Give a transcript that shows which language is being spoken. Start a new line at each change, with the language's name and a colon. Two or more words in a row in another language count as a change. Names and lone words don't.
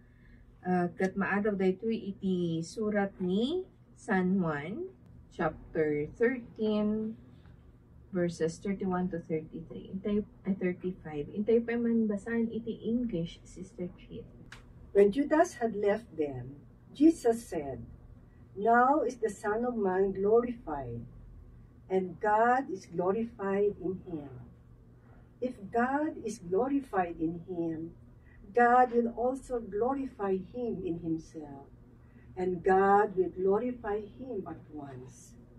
Iloko: Kat maadaw dayto iti surat ni San Juan
English: chapter 13 verses 31 to 33.
Iloko: Intay 35. Intay pa man basahin iti English, Sister Chit.
English: When Judas had left them, Jesus said, "Now is the Son of Man glorified, and God is glorified in him. If God is glorified in him, God will also glorify him in himself, and God will glorify him at once.